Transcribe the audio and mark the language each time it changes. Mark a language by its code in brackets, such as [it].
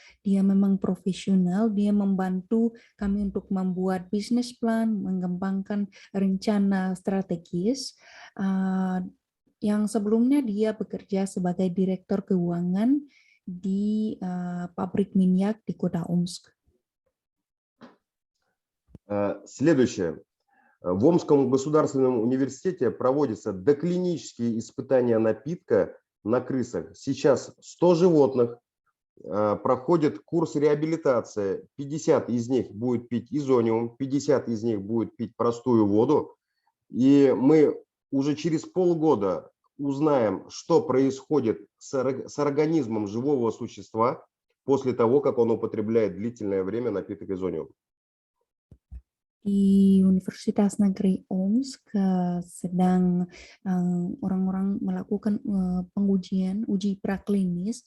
[id] Dia memang profesional, dia membantu kami untuk membuat bisnis plan, mengembangkan rencana strategis. Yang sebelumnya dia bekerja sebagai direktur keuangan di pabrik minyak di kota Omsk. [ru] Следующее. В Омском государственном университете проводятся доклинические испытания напитка на крысах. Сейчас 100 животных проходят курс реабилитации. 50 из них будет пить изониум, 50 из них будет пить простую воду. И мы уже через полгода узнаем, что происходит с организмом живого существа после того, как он употребляет длительное время напиток изониум. [id] Di Universitas Negeri Omsk sedang orang-orang melakukan uji praklinis.